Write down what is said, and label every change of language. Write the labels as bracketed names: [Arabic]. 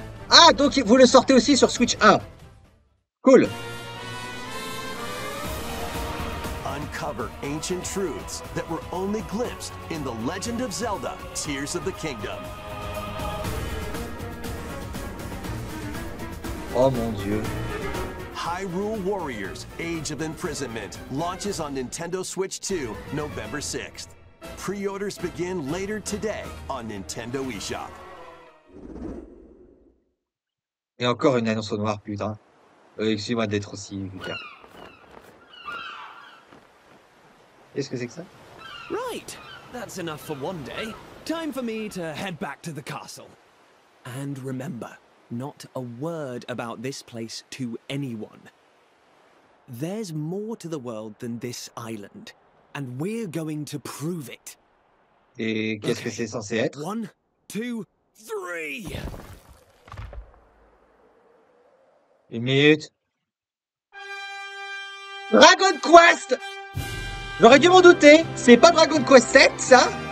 [French] Ah, donc vous le sortez aussi sur Switch 1. Cool. [English] Uncover ancient truths that were only glimpsed in The Legend of Zelda: Tears of the Kingdom. [French] Oh mon Dieu. [English] Hyrule Warriors: Age of Imprisonment launches on Nintendo Switch 2 November 6th. Pre-orders begin later today on Nintendo eShop. [French] Et encore une annonce au noir, putain. Excusez-moi d'être aussi vulgaire. Qu'est-ce que c'est que ça? [English] Right, that's enough for one day. Time for me to head back to the castle. And remember, not a word about this place to anyone. There's more to the world than this island, and we're going to prove it. [French] Et qu'est-ce que c'est censé être? 1, 2, 3. Une minute. Dragon Quest! J'aurais dû m'en douter. C'est pas Dragon Quest 7, ça?